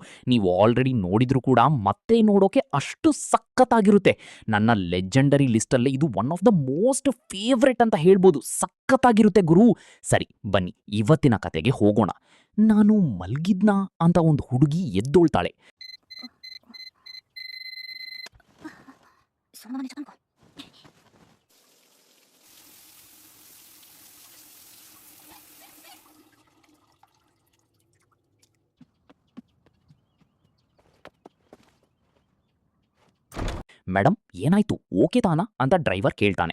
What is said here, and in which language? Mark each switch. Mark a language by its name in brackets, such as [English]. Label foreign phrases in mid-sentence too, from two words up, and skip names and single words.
[Kannada] ನೀವು ಆಲ್ರೆಡಿ ನೋಡಿದ್ರು ಕೂಡ ಮತ್ತೆ ನೋಡೋಕೆ ಅಷ್ಟು ಸಖತ್ತಾಗಿರುತ್ತೆ. ನನ್ನ ಲೆಜೆಂಡರಿ ಲಿಸ್ಟಲ್ಲೇ ಇದು [English] one of the most favourite [Kannada] ಅಂತ ಹೇಳ್ಬೋದು. ಸಖತ್ತಾಗಿರುತ್ತೆ ಗುರು. ಸರಿ ಬನ್ನಿ ಇವತ್ತಿನ ಕತೆಗೆ ಹೋಗೋಣ. ನಾನು ಮಲ್ಗಿದ್ನಾ ಅಂತ ಒಂದು ಹುಡುಗಿ ಎದ್ದೊಳ್ತಾಳೆ. [Japanese] そのまま寝ちゃったのか。 [Kannada] ಮೇಡಮ್ ಏನಾಯ್ತು, ಓಕೆ ತಾನಾ ಅಂತ ಡ್ರೈವರ್ ಕೇಳ್ತಾನೆ.